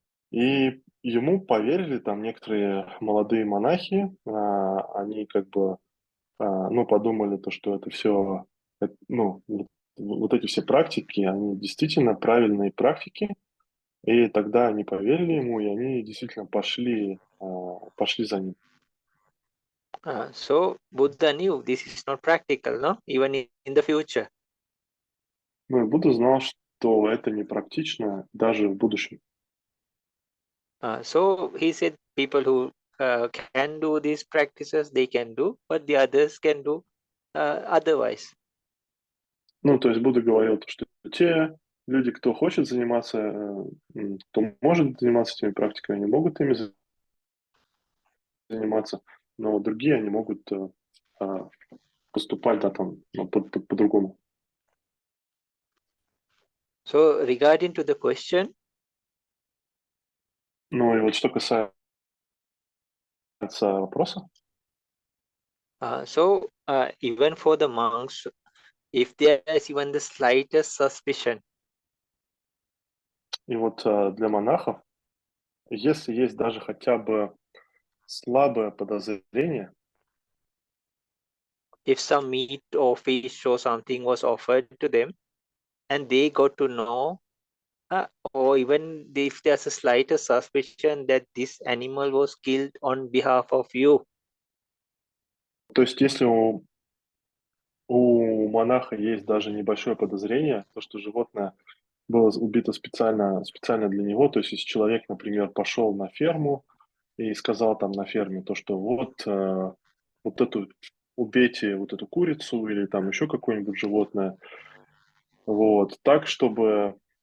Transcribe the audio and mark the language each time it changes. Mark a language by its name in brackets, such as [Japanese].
[Russian] И ему поверили там некоторые молодые монахи, они как бы, подумали то, что это все, вот эти все практики, они действительно правильные практики, и тогда они поверили ему, и они действительно пошли за ним. [English] So Buddha knew this is not practical, no? Even in the future. [Russian] Ну и Будда знал, что это не практично даже в будущем. [English] So he said people who can do these practices, they can do, but the others can do otherwise. [Russian] Ну, то есть Будда говорил, что те люди, кто хочет заниматься, кто может заниматься этими практиками, они могут ими заниматься, но другие, они могут поступать, да, там, ну, по-другому. [English] So regarding to the question, [Russian] Ну и вот что касается вопроса, [English] even for the monks, if there is even the slightest suspicion, [Russian] и вот для монахов, если есть даже хотя бы слабое подозрение, [English] if some meat or fish or something was offered to them, and they got to know, or even if there's a slightest suspicion that this animal was killed on behalf of you, [Russian] то есть если у монаха есть даже небольшое подозрение, то, что животное было убито специально для него, то есть если человек, например, пошел на ферму и сказал там на ферме то, что вот эту убейте вот эту курицу или там еще какое-нибудь животное, вот, так, чтобы